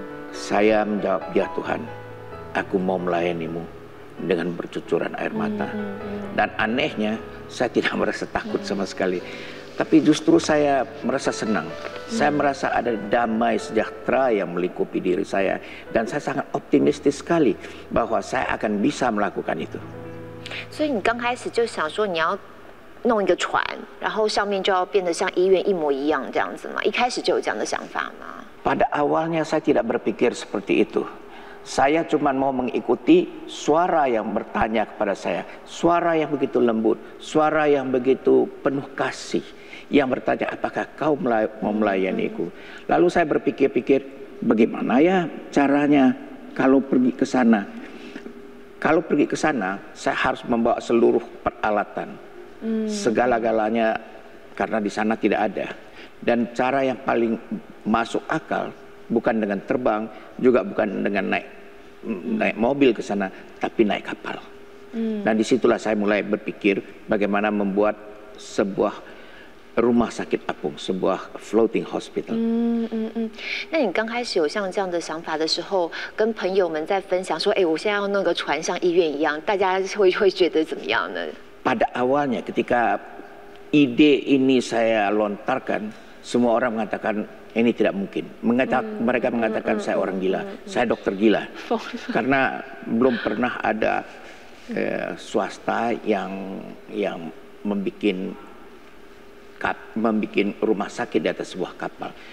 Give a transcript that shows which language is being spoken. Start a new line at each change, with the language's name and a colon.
Indonesian: Saya menjawab, ya Tuhan, aku mau melayanimu dengan bercucuran air mata. Dan anehnya saya tidak merasa takut sama sekali. Tapi justru saya merasa senang. Saya merasa ada damai sejahtera yang melingkupi diri saya. Dan saya sangat optimistis sekali bahwa saya akan bisa melakukan itu.
Chinese: 所以你刚开始就想说你要弄一个船，然后上面就要变得像医院一模一样这样子吗？一开始就有这样的想法吗？
Indonesian: Pada awalnya saya tidak berpikir seperti itu. Saya cuma mau mengikuti suara yang bertanya kepada saya. Suara yang begitu lembut, suara yang begitu penuh kasih, yang bertanya, apakah kau mau melayaniku? Lalu saya berpikir-pikir, bagaimana ya caranya kalau pergi ke sana? Kalau pergi ke sana, saya harus membawa seluruh peralatan, segala-galanya, karena di sana tidak ada. Dan cara yang paling masuk akal bukan dengan terbang, juga bukan dengan naik mobil ke sana, tapi naik kapal. Dan disitulah saya mulai berpikir bagaimana membuat sebuah rumah sakit apung, sebuah
English: floating hospital.
Chinese: 那你刚开始有像这样的想法的时候，跟朋友们在分享说，我现在要弄个船像医院一样，大家会觉得怎么样呢？
Indonesian: Pada awalnya ketika ide ini saya lontarkan, semua orang mengatakan ini tidak mungkin. Mereka mengatakan saya orang gila, saya dokter gila. Karena belum pernah ada swasta yang membuat rumah sakit di atas sebuah kapal.